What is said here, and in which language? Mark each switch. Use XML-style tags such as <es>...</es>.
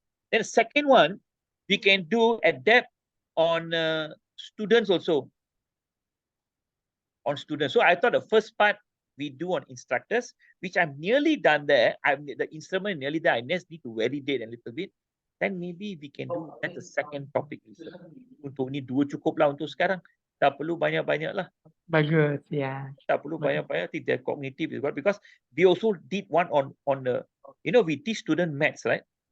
<en>Then second one, we can do adapt on students also. On students. So I thought the first part we do on instructors, which I'm nearly done there. The instrument nearly there. I just need to validate a little bit. Then maybe we can do that the second topic research.</en> <ms>Untuk ni 2 cukup lah untuk sekarang. Tak perlu banyak-banyak lah. Bagus, ya. Tak perlu banyak-banyak.</ms> <en>I think their cognitive is good because we also did one on the, we teach student maths, right?</en>